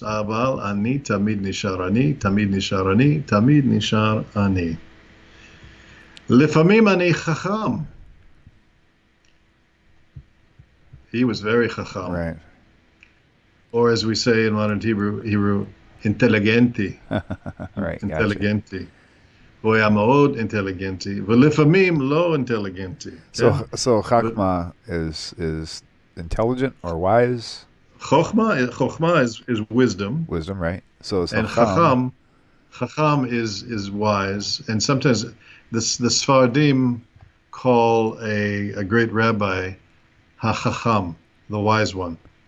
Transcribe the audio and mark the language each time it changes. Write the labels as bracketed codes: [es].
[he] Aval ani tamid nishar ani, tamid nishar ani, tamid nishar ani. לפעמים אני חכם. [en] He was very chacham. Right. Or as we say in modern Hebrew, intelligenti. Right. Intelligenti. [he] הוא היה מאוד אינטליגנטי, ולפעמים לא אינטליגנטי. [en] So chachma is intelligent or wise? Chokhmah is wisdom. Wisdom, right? So and chacham is wise. And sometimes the Sfardim call a great rabbi ha-chacham, the wise one.